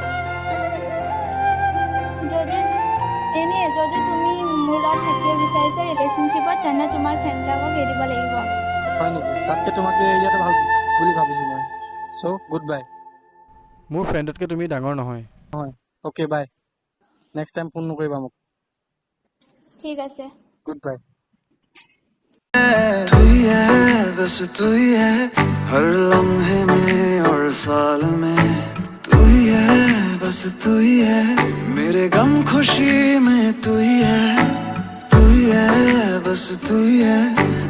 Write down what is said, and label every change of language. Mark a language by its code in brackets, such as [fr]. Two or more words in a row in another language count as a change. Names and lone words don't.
[as] যদি তুমি মোৰ লগত থাকিব বিচাৰিছা ৰিলেশ্যনশ্বিপত, তেনে তোমাৰ ফ্ৰেণ্ডবিলাকক এৰিব লাগিব। হয় নেকি? তাতকৈ তোমাকে এৰিয়াটো ভাল বুলি ভাবিছোঁ মই। [en] so good bye. [as] মোৰ ফ্ৰেণ্ডতকৈ তুমি ডাঙৰ নহয়। [en] okay bye. next time [as] ফোন নকৰিবা মোক। ঠিক আছে, [en] good bye. [hi] तू ही है, बस तू ही है, हर लम्हे में और साल में। तू ही है, बस तू ही है, मेरे गम खुशी में तू ही है, बस तू ही है।